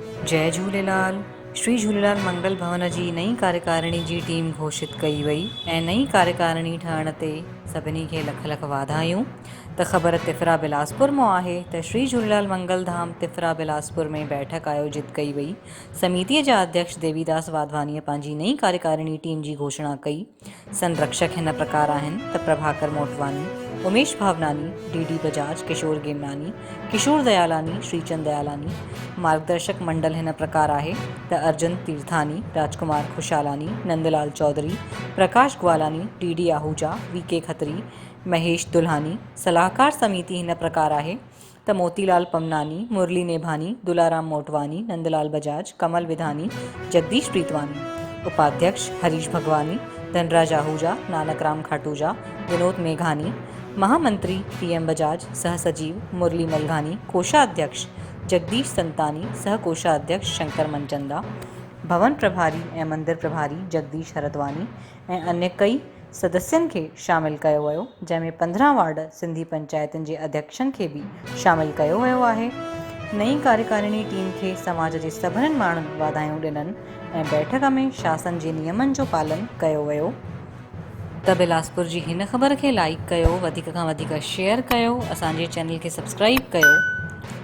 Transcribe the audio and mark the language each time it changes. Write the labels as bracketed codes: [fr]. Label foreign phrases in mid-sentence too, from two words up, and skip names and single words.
[sd] जय झूलेलाल। श्री झूलेलाल मंगल भवन जी नई कार्यकारिणी जी टीम घोषित कई वई ऐं नई कार्यकारिणी ठहण ते सभिनी खे लख लख वाधायूं। त ख़बर तिफरा बिलासपुर मां आहे त श्री झूलेलाल मंगल धाम तिफरा बिलासपुर में बैठक आयोजित कई वई। समितीअ जा अध्यक्ष देवीदास वाधवानीअ पंहिंजी नई कार्यकारिणी टीम जी घोषणा कई। संरक्षक हिन प्रकार आहिनि त प्रभाकर मोटवानी, उमेश भावनानी, डी बजाज, किशोर गेमनानी, किशोर दयालानी, श्रीचंद दयालानी। मार्गदर्शक मंडल हिन प्रकार आहे त अर्जुन तीर्थानी, राजकुमार खुशालानी, नंदलाल चौधरी, प्रकाश ग्वालानी, डी आहूजा, वीके खत्री, महेश दुल्हानी। सलाहकार समिति हिन प्रकार आहे त मोतीलाल पमनानी, मुरली नेभानी, दुलाराम मोटवानी, नंदलाल बजाज, कमल विधानी, जगदीश प्रीतवानी। उपाध्यक्ष हरीश भगवानी, धनराज आहूजा, नानक राम खाटूजा, विनोद मेघानी। महामंत्री PM बजाज, सह सचिव मुरली मलघानी, कोषाध्यक्ष जगदीश संतानी, सह कोषाध्यक्ष शंकर मनचंदा। भवन प्रभारी ऐं मंदिर प्रभारी जगदीश हरदवानी ऐं अन्य कई सदस्यनि खे शामिल कयो वियो, जंहिंमें 15 वार्ड सिंधी पंचायतनि जे अध्यक्षनि खे बि शामिल कयो वियो आहे। नई कार्यकारिणी टीम खे समाज जे सभिनी माण्हुनि वाधायूं ॾिननि ऐं बैठक में शासन जे नियमनि जो पालन कयो वियो। त बिलासपुर जी हिन ख़बर खे लाइक कयो, वधीक खां वधीक शेयर कयो, असांजे चैनल खे सब्सक्राइब कयो।